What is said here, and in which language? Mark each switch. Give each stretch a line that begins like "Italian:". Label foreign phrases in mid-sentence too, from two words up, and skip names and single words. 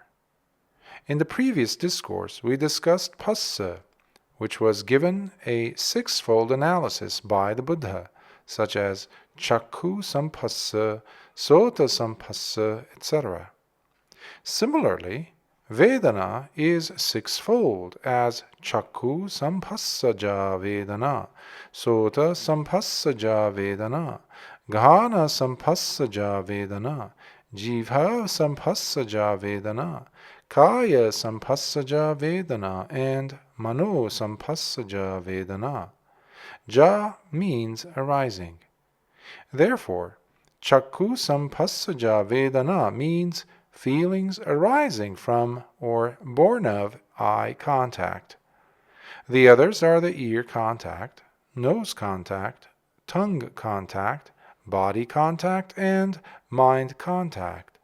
English: In the previous discourse, we discussed Phassa, which was given a 6-fold analysis by the Buddha, such as
Pali: Chakku Samphassa, Sota Samphassa,
English: etc. Similarly, Vedana is 6-fold as
Pali: Chakku Samphassaja Vedana, Sota Samphassaja Vedana, Ghana Samphassaja Vedana, Jivha Samphassaja Vedana, Kaya Samphassaja Vedana,
English: and
Pali: Mano Samphassaja Vedana.
English: Ja means arising. Therefore,
Pali: Chakku Samphassaja Vedana
English: means feelings arising from or born of eye contact. The others are the ear contact, nose contact, tongue contact, body contact, and mind contact.